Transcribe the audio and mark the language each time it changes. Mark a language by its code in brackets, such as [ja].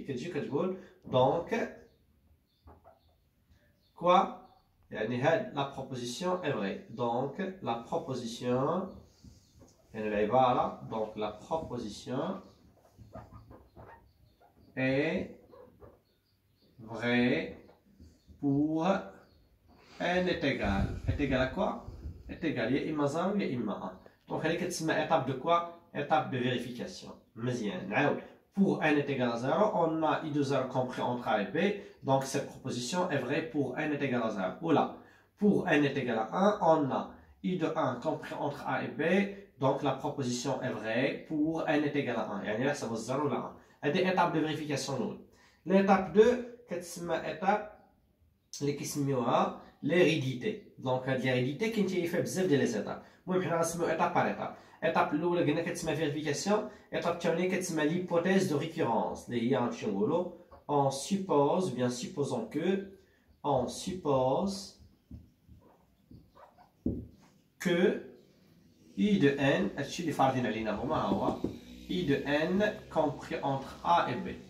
[ar] كتجي كتقول دونك كوا، يعني هاد لا بروبوزيسيون اي فري. دونك لا بروبوزيسيون، يعني العباره، دونك لا بروبوزيسيون اي فري [fr] pour n est égal. est égal à quoi؟ est égal [ar] يا اما 0 يا اما 1. دونك هذه كتسمى [fr] étape de quoi؟ étape de vérification. [ar] مزيان، نعاود. [fr] Pour n est égal à 0, on a i de 0 compris entre a et b, donc cette proposition est vraie pour n est égal à 0. Ou là, pour n est égal à 1, on a i de 1 compris entre a et b, donc la proposition est vraie pour n est égal à 1. [ar] يعني على حسب 0 ولا 1. هذه ايطاب دو فيريفيكاسيون الاولى. ليطاب 2 كتسمى ايطاب اللي كيسميوها ليريديتي. دونك هاد ليريديتي كاين فيها بزاف ديال لي زيتاب. المهم حنا غنسميو ايطاب بار ايطاب. ايطاب الاولى قلنا كتسمى فيريفيكاسيون، ايطاب الثانيه كتسمى ليبوثيز دو ريكورونس اللي هي غنمشيو نقولو [fr] on suppose, bien supposons que, on suppose que I de n, [ar] هادشي اللي فارضين علينا هما هو [fr] I de n compris entre A et B.